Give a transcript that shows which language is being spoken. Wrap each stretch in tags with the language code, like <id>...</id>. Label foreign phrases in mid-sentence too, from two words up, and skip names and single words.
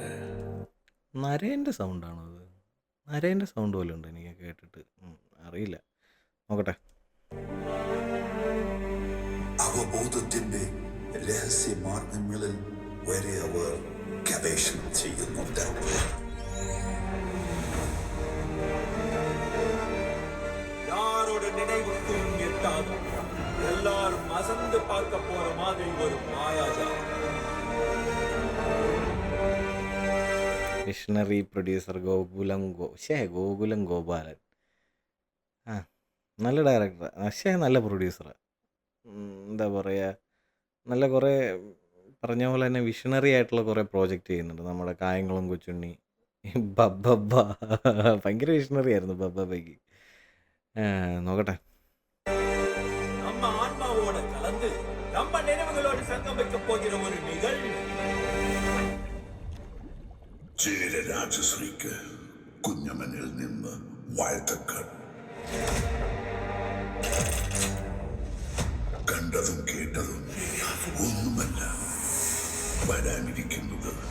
<ml>നരേൻ്റെ സൗണ്ടാണോ അത്? നരേൻ്റെ സൗണ്ട് പോലെ ഉണ്ട് എനിക്ക് കേട്ടിട്ട്. അറിയില്ല, നോക്കട്ടെ. അവബോധത്തിന്റെ രഹസ്യ മാർഗങ്ങളിൽ വരെ അവർ ഗവേഷണം ചെയ്യുന്നുണ്ട്.</ml> <ta>யாரோட நினைவுக்கும் எட்டாத எல்லாரும் அசந்து பார்க்க போற மாதிரி ஒரு மாயாஜாலம்.</ta> <en>visionary producer</en> <ml>ഗോകുലം ഗോപാലൻ. ആ, നല്ല ഡയറക്ടർ, പക്ഷേ നല്ല പ്രൊഡ്യൂസറാണ്. എന്താ പറയുക, നല്ല കുറേ പറഞ്ഞ പോലെ തന്നെ വിഷണറി ആയിട്ടുള്ള കുറേ പ്രോജക്റ്റ് ചെയ്യുന്നുണ്ട്. നമ്മുടെ കായംകുളം കൊച്ചുണ്ണി, ബബ്ബബ്ബ, ഭയങ്കര വിഷണറി ആയിരുന്നു ബബ്ബബ്ബയ്ക്ക്. നോക്കട്ടെ.</ml> <ta>நம்ம ஆன்மாவோட கலந்து நம்ம நினைவுகளோடு சங்கம் வைக்க போகிற ஒரு நிகழ்வு.</ta> <ml>രാജശ്രീക്ക് കുഞ്ഞമ്മനിൽ നിന്ന് വാഴ്ത്തക്കൾ. കണ്ടതും കേട്ടതും ഒന്നുമല്ല വരാനിരിക്കുന്നത്.</ml>